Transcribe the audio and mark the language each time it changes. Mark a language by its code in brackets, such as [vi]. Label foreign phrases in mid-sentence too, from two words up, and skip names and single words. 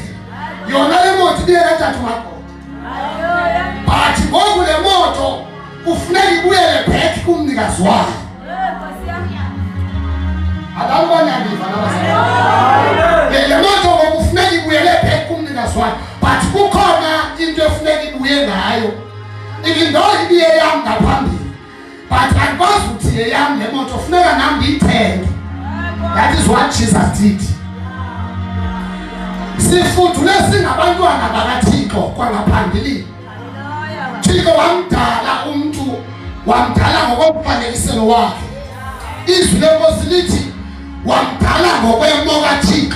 [xh] Yona le moto iye yathatha umakoti. But ngoku le moto kufuneka ibuyele back kumnikazi wayo. Abantu banyandiva nabazali. Le moto kufuneka ibuyele back kumnikazi wayo. But kukhona into efuneka ibuye ngayo. [en] Even though [xh] ibe yam ngaphambili, but andikwazi ukuthi yeyam le moto funeka nam ndiyithenge. [en] That is what Jesus did. [xh] Sifudule singabantwana bakaThixo kwangaphambili. Thixo wamdala umuntu, wamdala ngokomfanekiselo wakhe. Izwi lenkosi lithi wamdala ngokwemo kaThixo.